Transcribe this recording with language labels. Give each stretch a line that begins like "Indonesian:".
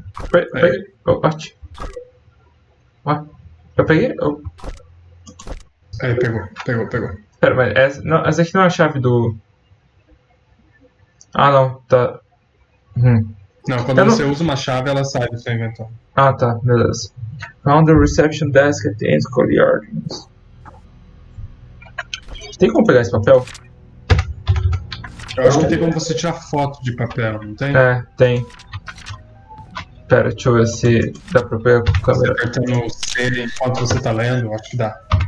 Portuguese: Peguei. Oh, arte. Eu peguei? Pegou. Pera, mas essa aqui não é a chave do. Ah, não, tá. Não, quando você usa uma chave, ela sai do seu inventário. Ah, tá, beleza.
English: Found the reception desk at the end courtyard.
Portuguese: Tem como pegar esse papel? Eu acho que tem como você tirar foto de papel, não tem? É, tem. Pera, deixa eu ver se dá pra pegar com a Você câmera. apertando o C enquanto você tá lendo, acho que dá.